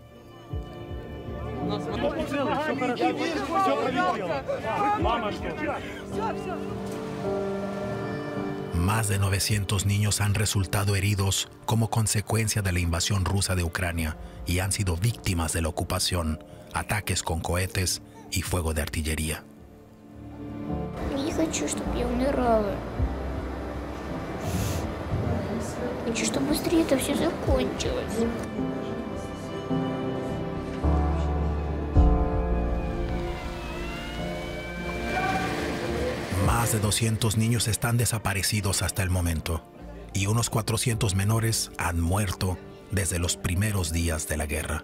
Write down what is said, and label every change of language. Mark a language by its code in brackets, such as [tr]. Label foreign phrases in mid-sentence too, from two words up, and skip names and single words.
[es] Más de 900 niños han resultado heridos como consecuencia de la invasión rusa de Ucrania y han sido víctimas de la ocupación, ataques con cohetes y fuego de artillería. [ru] Не хочу, чтобы я умирала. Хочу, чтобы быстрее это все закончилось. [es] Más de 200 niños están desaparecidos hasta el momento y unos 400 menores han muerto desde los primeros días de la guerra.